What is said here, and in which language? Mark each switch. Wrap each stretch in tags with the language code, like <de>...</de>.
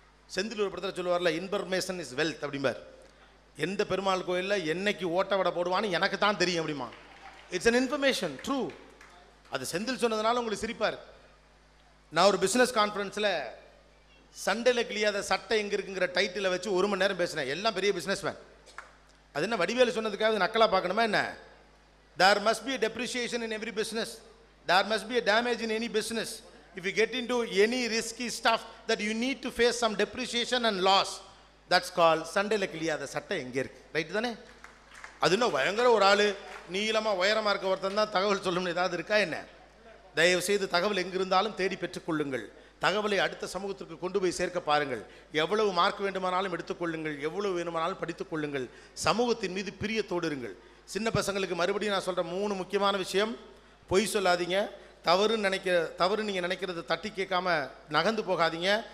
<ta>செந்தில் ஒரு படத்தில் சொல்லுவார்ல,</ta> <en>information is wealth</en> <ta>அப்படிம்பார். எந்த பெருமாள் கோயிலில் என்னைக்கு ஓட்ட வடை போடுவான்னு எனக்கு தான் தெரியும் அப்படிமா.</ta> <en>It's an information, true.</en> <ta>அது செந்தில் சொன்னதுனால உங்களுக்கு சிரிப்பார். நான் ஒரு பிஸ்னஸ் கான்ஃபரன்ஸில் சண்டையில் கிளியாத சட்டை எங்கே இருக்குங்கிற டைட்டில் வச்சு 1 மணி நேரம் பேசினேன். எல்லாம் பெரிய பிஸ்னஸ் மேன். அது என்ன வடிவேலு சொன்னதுக்காக நக்கலாக பார்க்கணுமா என்ன?</ta> <en>There must be a depreciation in every business. There must be a damage in any business. If you get into any risky stuff that you need to face some depreciation and loss, that's called</en> <ta>சண்டையில் கிளியாத சட்டை எங்கே இருக்கு. Right தானே? அது இன்னும் பயங்கர ஒரு ஆள் நீளமாக உயரமாக இருக்க ஒருத்தன் தான் தகவல் சொல்லணும்னு ஏதாவது இருக்கா என்ன? தயவு செய்து தகவல் எங்கிருந்தாலும் தேடி பெற்றுக்கொள்ளுங்கள். தகவலை அடுத்த சமூகத்திற்கு கொண்டு போய் சேர்க்க பாருங்கள். எவ்வளவு மார்க் வேண்டுமானாலும் எடுத்துக்கொள்ளுங்கள், எவ்வளவு வேண்டுமானாலும் படித்துக் கொள்ளுங்கள். சமூகத்தின் மீது பிரியத்தோடு இருங்கள். சின்ன பசங்களுக்கு மறுபடியும் நான் சொல்கிற 3 முக்கியமான விஷயம்: பொய் சொல்லாதீங்க, தவறு நீங்கள் நினைக்கிறது தட்டி கேட்காம நகர்ந்து போகாதீங்க.</ta>